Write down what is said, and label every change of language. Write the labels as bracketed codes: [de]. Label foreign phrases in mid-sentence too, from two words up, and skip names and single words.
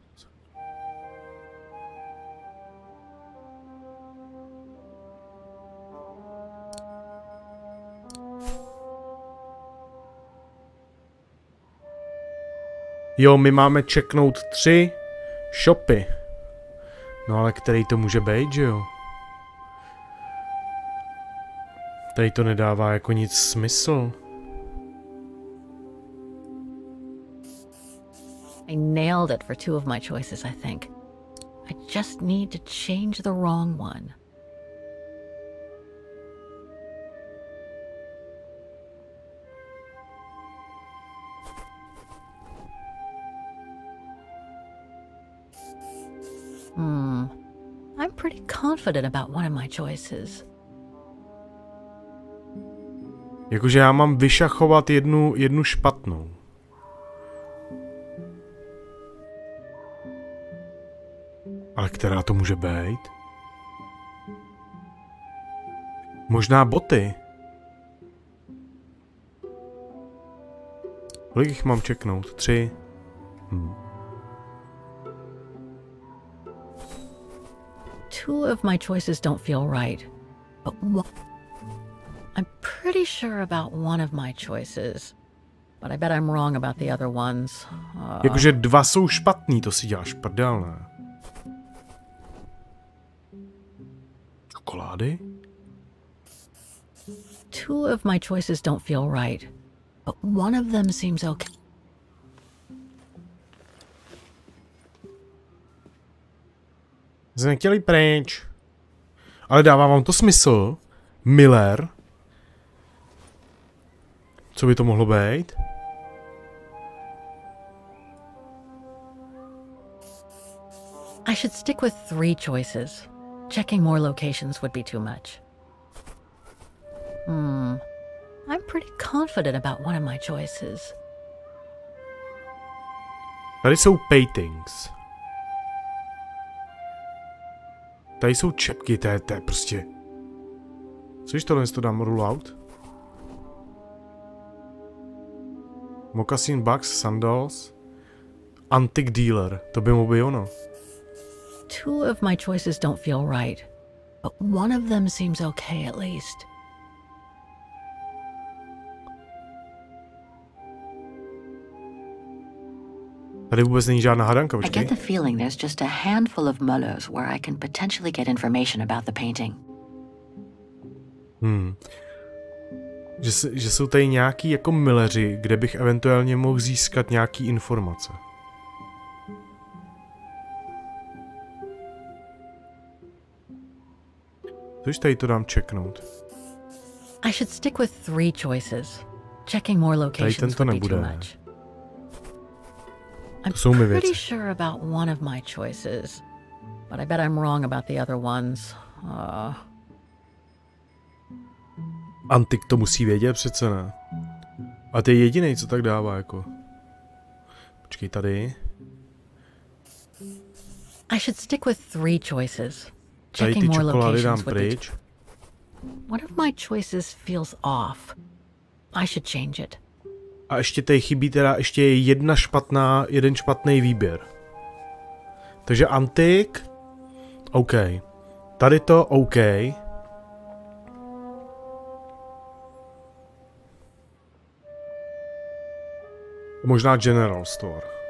[cs] Jo, my máme checknout 3 shopy. No ale který to může být, že jo? Tady to nedává jako nic smysl. [en] I nailed it for 2 of my choices, I think. I just need to change the wrong one. I'm pretty confident about one of my choices. [cs] Jakože já mám vyšachovat jednu špatnou. Ale která to může být? Možná boty. Kolik jich mám čeknout? 3. [en] 2 of my choices don't feel right, but I'm pretty sure about one of my choices, but I bet I'm wrong about the other ones. [cs] Jakože 2 jsou špatný, to si děláš prdel, ne? Čokolády? [en] 2 of my choices don't feel right, but one of them seems okay. [cs] Jsme chtěli pryč. Ale dává vám to smysl? Miller? Co by to mohlo být? [en] I should stick with 3 choices. Checking more locations would be too much. I'm pretty confident about one of my choices. [cs] Tady jsou paintings. Tady jsou čepky, to je prostě... Což tohle to dám [en] rule out? Moccasin bugs, sandals, antique dealer, [cs] to by mu být ono. 2 of my choices don't feel right, but one of them seems okay at least. Tady vůbec není žádná hádanka, [en] I [cs] počkej. [en] get the feeling there's just a handful of mullers where I can potentially get information about the painting. [cs] Že jsou tady nějaký jako milleři, kde bych eventuálně mohl získat nějaký informace. Což tady to dám checknout. [en] I should stick with 3 choices. Checking more locations would be too much. I'm pretty sure about one of my choices, but I bet I'm wrong about the other ones. [cs] Antik to musí vědět přece, ne? A ty je jedinej, co tak dává, jako. Počkej, tady. [en] I should stick with 3 choices. [cs] Tady ty čokolády dám pryč. [en] One of my choices feels off. I should change it. [cs] A ještě tady chybí teda ještě jeden špatný výběr. Takže antik. OK. Tady to OK. Možná [en] general store.